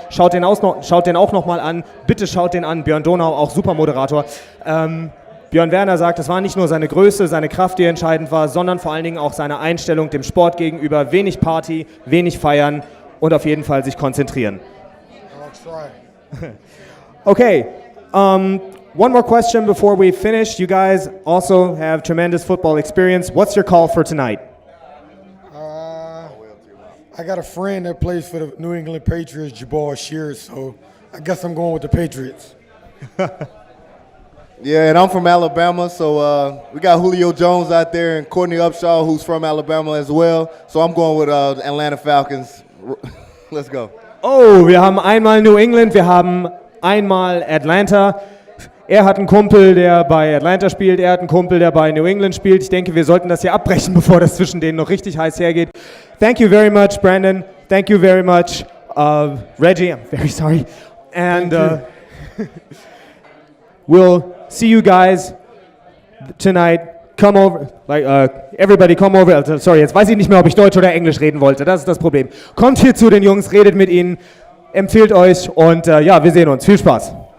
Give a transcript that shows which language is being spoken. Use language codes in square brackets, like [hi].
[de] Schaut den auch nochmal an. Bitte schaut den an. Björn Donau, auch super Moderator. Björn Werner sagt, es war nicht nur seine Größe, seine Kraft, die entscheidend war, sondern vor allen Dingen auch seine Einstellung dem Sport gegenüber. Wenig Party, wenig feiern und auf jeden Fall sich konzentrieren. [en] I'll try. Okay. One more question before we finish. You guys also have tremendous football experience. What's your call for tonight? I got a friend that plays for the New England Patriots, Jabbar Shears, so I guess I'm going with the Patriots. Yeah, and I'm from Alabama, so we got Julio Jones out there and Courtney Upshaw, who's from Alabama as well. So I'm going with Atlanta Falcons. Let's go. [de] Oh, wir haben einmal New England, wir haben einmal Atlanta. Er hat einen Kumpel, der bei Atlanta spielt, er hat einen Kumpel, der bei New England spielt. Ich denke, wir sollten das hier abbrechen, bevor das zwischen denen noch richtig heiß hergeht. [en] Thank you very much, Brandon. Thank you very much, Reggie. I'm very sorry. And we'll see you guys tonight. Come over, everybody come over. [de] Also, sorry, jetzt weiß ich nicht mehr, ob ich Deutsch oder Englisch reden wollte. Das ist das Problem. Kommt hier zu den Jungs, redet mit ihnen, empfiehlt euch und wir sehen uns. Viel Spaß.